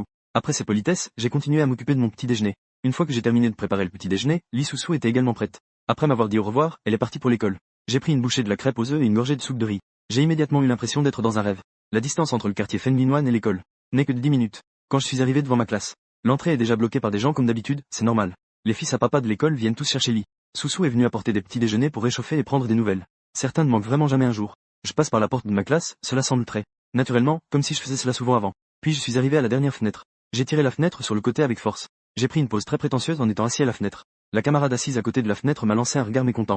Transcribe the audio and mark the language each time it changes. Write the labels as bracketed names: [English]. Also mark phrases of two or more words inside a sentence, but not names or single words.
[French] Après ces politesses, j'ai continué à m'occuper de mon petit déjeuner. Une fois que j'ai terminé de préparer le petit déjeuner, Lee Soo-soo était également prête. Après m'avoir dit au revoir, elle est partie pour l'école. J'ai pris une bouchée de la crêpe aux œufs et une gorgée de soupe de riz. J'ai immédiatement eu l'impression d'être dans un rêve. La distance entre le quartier Fenglinoan et l'école n'est que de 10 minutes. Quand je suis arrivé devant ma classe, l'entrée est déjà bloquée par des gens comme d'habitude, c'est normal. Les fils à papa de l'école viennent tous chercher Lee. Soo-soo est venu apporter des petits déjeuners pour réchauffer et prendre des nouvelles. Certains ne manquent vraiment jamais un jour. Je passe par la porte de ma classe, cela semble très naturellement, comme si je faisais cela souvent avant. Puis je suis arrivé à la dernière fenêtre. J'ai tiré la fenêtre sur le côté avec force. J'ai pris une pose très prétentieuse en étant assis à la fenêtre. La camarade assise à côté de la fenêtre m'a lancé un regard mécontent.